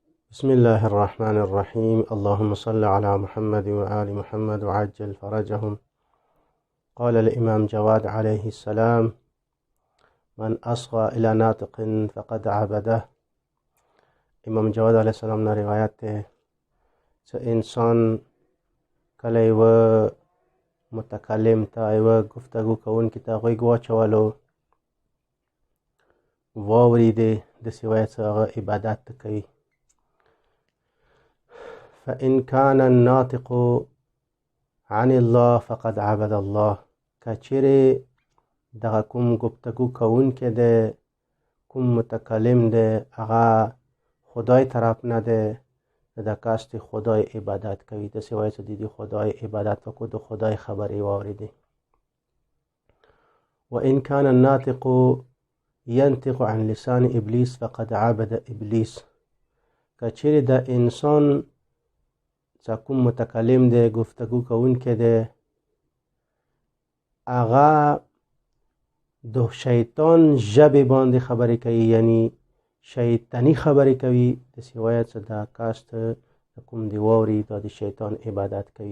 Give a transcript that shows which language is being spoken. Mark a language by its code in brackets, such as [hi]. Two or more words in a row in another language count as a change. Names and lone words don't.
[ar] بسم الله الرحمن الرحيم. اللهم صل على محمد وآل محمد وعجل فرجهم. قال الإمام جواد عليه السلام: من أصغى إلى ناطق فقد عبده. [ps] امام جواد [ar] علیه السلام [ps] نه روایت ده چې انسان کله یوه متکلم ته یوه گفتگو کوونکي ته غوږ واچولو واورېدې داسې وایي چې هغه عبادت کوي. [ar] فإن كان الناطق عن الله فقد عبد الله. [ps] که چیرې دغه کوم گفتگو کوونکی دی، کوم متکلم دی، هغه خدای طرف نه دی، د کس د خدای عبادت کوي. داسې وایي چې د خدای عبادت وکړو، د خدای خبرې واورېدې. [ar] وإن كان الناطق ينطق عن لسان إبليس فقد عبد إبليس. [ps] که چیرې د انسان چې کوم متکلم دی، گفتگو کوونکی دی، هغه د شیطان ژبې باندې خبرې کوي، یعنی شیطانی خبرې کوي، داسې وایي چې دا کس ته کوم دی واوري دا د شیطان عبادت کوي.